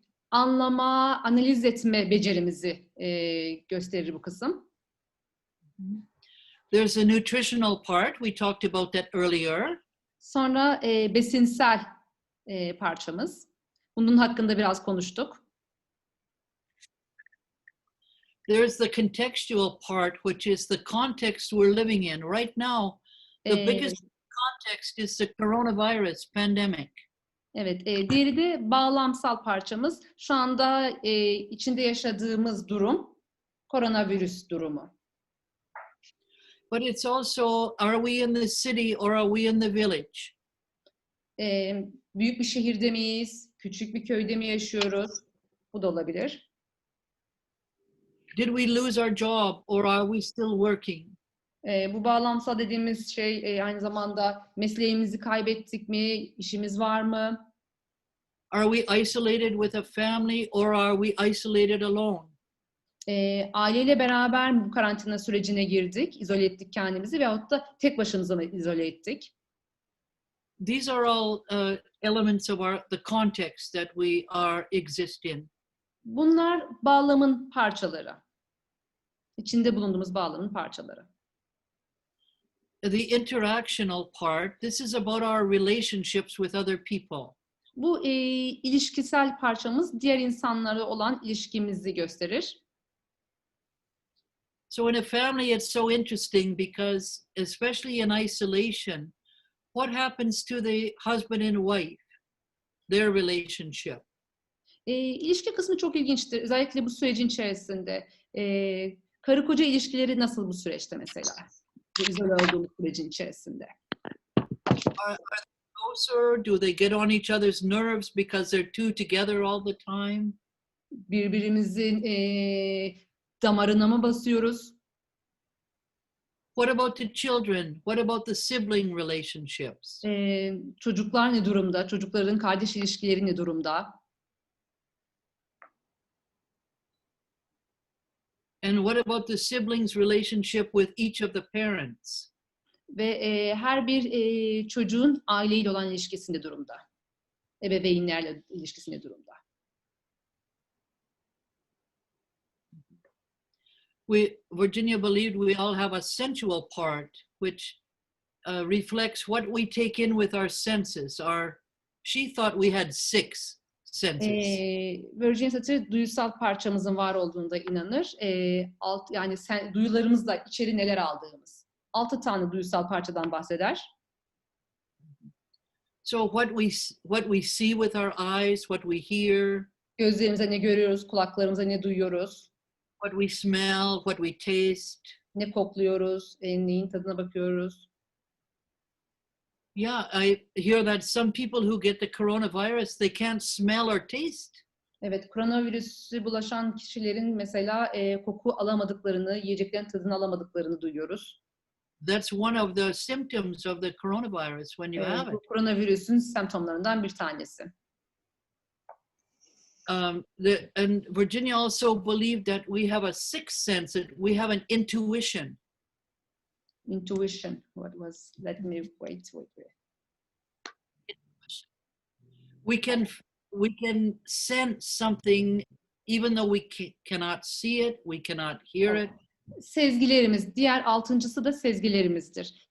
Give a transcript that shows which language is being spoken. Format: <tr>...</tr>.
<tr>Anlama, analiz etme becerimizi gösterir bu kısım.</tr> <en>There's a nutritional part. We talked about that earlier.</en> <tr>Sonra besinsel parçamız. Bunun hakkında biraz konuştuk.</tr> <en>There's the contextual part, which is the context we're living in. Right now, the biggest context is the coronavirus pandemic.</en> <tr>Evet, diğeri de bağlamsal parçamız. Şu anda içinde yaşadığımız durum, koronavirüs durumu.</tr> <en>But it's also, are we in the city or are we in the village?</en> <tr>Büyük bir şehirde miyiz? Küçük bir köyde mi yaşıyoruz? Bu da olabilir.</tr> <en>Did we lose our job or are we still working?</en> <tr>Bu bağlamsal dediğimiz şey aynı zamanda mesleğimizi kaybettik mi? İşimiz var mı?</tr> <en>Are we isolated with a family or are we isolated alone?</en> <tr>Aileyle beraber mi bu karantina sürecine girdik? İzole ettik kendimizi veyahut da tek başımıza mı izole ettik?</tr> <en>These are all elements of the context that we are exist in.</en> <tr>Bunlar bağlamın parçaları. İçinde bulunduğumuz bağlamın parçaları.</tr> <en>The interactional part, this is about our relationships with other people.</en> <tr>Bu ilişkisel parçamız diğer insanlara olan ilişkimizi gösterir.</tr> <en>So in a family, it's so interesting because, especially in isolation, what happens to the husband and wife, their relationship?</en> <tr>İlişki kısmı çok ilginçtir. Özellikle bu sürecin içerisinde. Karı koca ilişkileri nasıl bu süreçte mesela? Bu izole olduğumuz sürecin içerisinde.</tr> <en>Are they closer? Do they get on each other's nerves because they're two together all the time?</en> <tr>Birbirimizin damarına mı basıyoruz?</tr> <en>What about the children? What about the sibling relationships?</en> <tr>Çocuklar ne durumda? Çocukların kardeş ilişkileri ne durumda?</tr> <en>And what about the siblings' relationship with each of the parents?</en> <tr>Ve her bir çocuğun aileyle olan ilişkisi ne durumda? Ebeveynlerle ilişkisi ne durumda?</tr> <en>Virginia believed we all have a sensual part, which reflects what we take in with our senses. She thought we had 6 senses.</en> <tr>Virginia Satir duysal parçamızın var olduğunda inanır. Yani duyularımızla içeri neler aldığımız. 6 tane duysal parçadan bahseder.</tr> <en>So what we see with our eyes, what we hear.</en> <tr>Gözlerimize ne görüyoruz, kulaklarımıza ne duyuyoruz.</tr> <en>what we smell, what we taste.</en> <tr>Ne kokluyoruz, neyin tadına bakıyoruz.</tr> <en>Yeah, I hear that some people who get the coronavirus, they can't smell or taste.</en> <tr>Evet, koronavirüsü bulaşan kişilerin mesela koku alamadıklarını, yiyeceklerin tadını alamadıklarını duyuyoruz.</tr> <en>That's one of the symptoms of the coronavirus when you have</en> <tr>Bu</tr> <en>it.</en> <tr>koronavirüsün semptomlarından bir tanesi.</tr> <en>And Virginia also believed that we have a sixth sense, that we have an intuition. Intuition, what was, let me wait. We can sense something even though we cannot see it, we cannot hear it.</en> <tr>Sezgilerimiz, diğer altıncısı da sezgilerimizdir.</tr>